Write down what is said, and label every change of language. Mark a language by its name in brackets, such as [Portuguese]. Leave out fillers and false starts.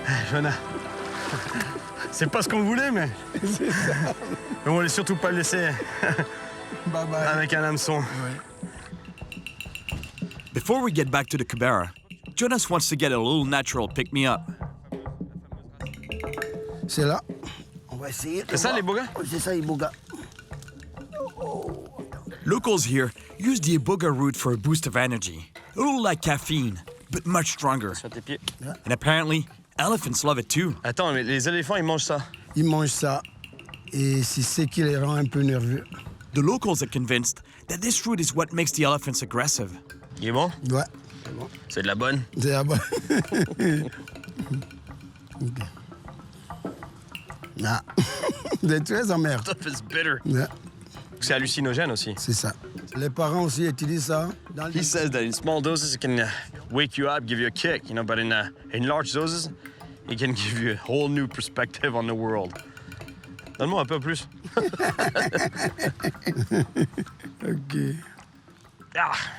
[French] Jonah, c'est pas ce qu'on voulait, mais... C'est ça. Mais on voulait surtout pas le laisser [English] Bye bye. [French] avec un hameçon. Ouais. [English] Before we get back to the Kibera, Jonas wants to get a little natural pick-me-up. [French] C'est là. On va essayer. C'est ça, les bogas? C'est ça, les bogas. [English] Locals here use the iboga root for a boost of energy, a little like caffeine, but much stronger. [French] Sur tes pieds. [English] And apparently, elephants love it too. [French] Attends, mais les éléphants, ils mangent ça. Ils mangent ça et c'est ce qui les rend un peu nerveux. [English] The locals are convinced that this fruit is what makes the elephants aggressive. [French] Il est bon? Ouais. C'est de la bonne? C'est là-bas. Ah. C'est très amer. [English] Stuff is bitter. [French] Ouais, C'est hallucinogène aussi. c'est ça. Les parents aussi utilisent ça. Dans [English] He says that in small doses it can wake you up, give you a kick, you know, but in large doses, it can give you a whole new perspective on the world. [French] Donne-moi un peu plus. Ok. Ah.